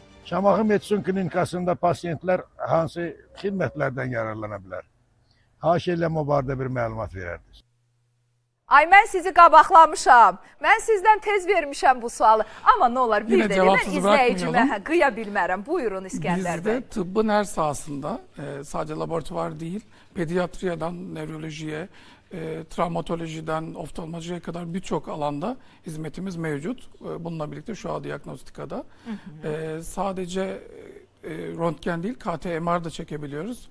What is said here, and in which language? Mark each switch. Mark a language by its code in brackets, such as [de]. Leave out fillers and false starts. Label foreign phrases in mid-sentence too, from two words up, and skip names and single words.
[az] Şamaxı Medsun Klinikasında pasientlər hansı xidmətlərdən yararlana bilər? Haş eləmə barədə bir məlumat verərdiniz. Ay, mən sizi qabaqlamışam. Mən sizdən tez vermişəm bu sualı. Amma nə olar, bir də mən izləyicimə qıya bilmərəm. Buyurun İskəndər Bey. [tr] Bizde tıbbın her sahasında sadece laboratuvar değil, pediatriyadan nörolojiye, travmatolojiden oftalmolojiye kadar birçok alanda hizmetimiz mevcut. Bununla birlikte şu an diagnostikada. Sadece röntgen değil, KT-MR da çekebiliyoruz.